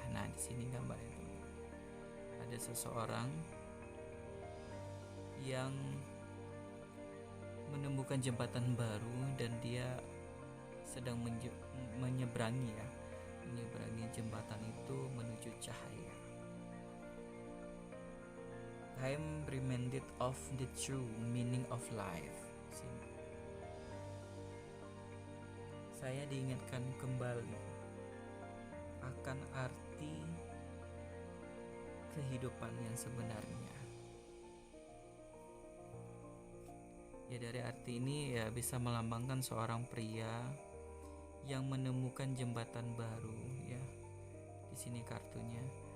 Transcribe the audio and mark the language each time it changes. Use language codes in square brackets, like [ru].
[id] Nah, di sini gambarnya ada seseorang yang menemukan jembatan baru dan dia sedang menyeberangi jembatan itu menuju cahaya. [en] I am reminded of the true meaning of life. [id] Saya diingatkan kembali akan arti kehidupan yang sebenarnya. Ya, dari arti ini ya bisa melambangkan seorang pria yang menemukan jembatan baru ya. Di sini kartunya.